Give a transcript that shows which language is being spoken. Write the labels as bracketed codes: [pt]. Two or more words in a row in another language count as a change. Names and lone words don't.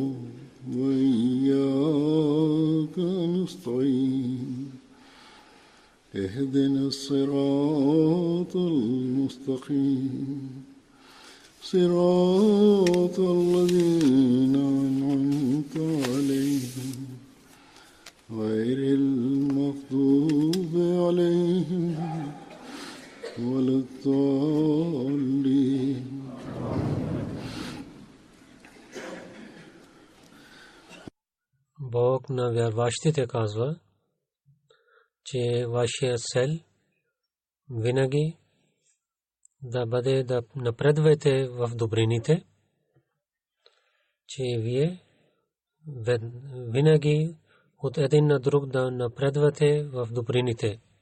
[ar] وإياك نستعين اهدنا الصراط المستقيم صراط الذين أنعمت عليهم غير المغضوب عليهم ولا الضالين. [bg] Бог на вярващите казва, че вашия цел винаги да бъде да напредвате в добрините, че вие винаги от един на друг да напредвате в добрините.